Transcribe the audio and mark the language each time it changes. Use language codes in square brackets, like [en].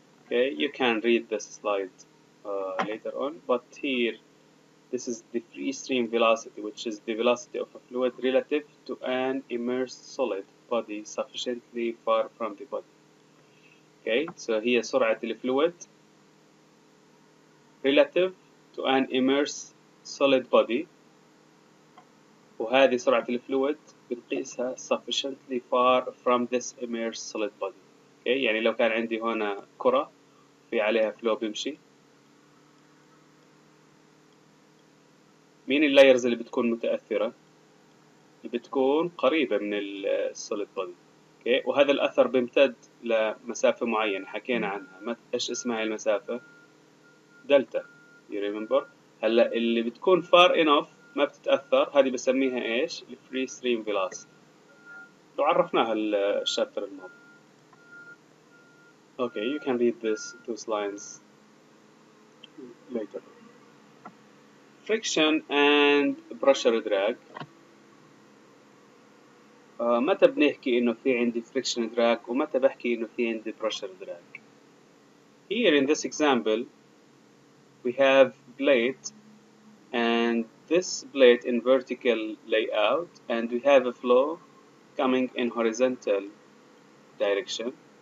[en] Okay, you can read this slide later on, but here this is the free stream velocity, which is the velocity of a fluid relative to an immersed solid body sufficiently far from the body. Okay, so [ar] هي سرعة الفلويد [en] relative to an immersed solid body، [ar] وهذه سرعة الفلويد بنقيسها [en] sufficiently far from this immersed solid body. okay. [ar] يعني لو كان عندي هنا كرة في عليها فلو بيمشي، مين اللايرز اللي بتكون متأثرة؟ اللي بتكون قريبة من السوليد بودي. [en] okay. [ar] وهذا الأثر بيمتد لمسافة معينة حكينا عنها، إيش اسمها المسافة؟ دلتا. [en] you remember؟ [ar] هلا اللي بتكون [en] far enough [ar] ما بتتأثر، هذه بسميها إيش؟ الفري ستريم فيلوسيتي، لو عرفناها الشابتر الماضي. [en] Okay, you can read those lines later. Friction and pressure drag. [ar] متى بنحكي إنه في عندي friction drag ومتى بحكي إنه في عندي pressure drag؟ [en] Here in this example we have plate, and this plate in vertical layout, and we have a flow coming in horizontal direction.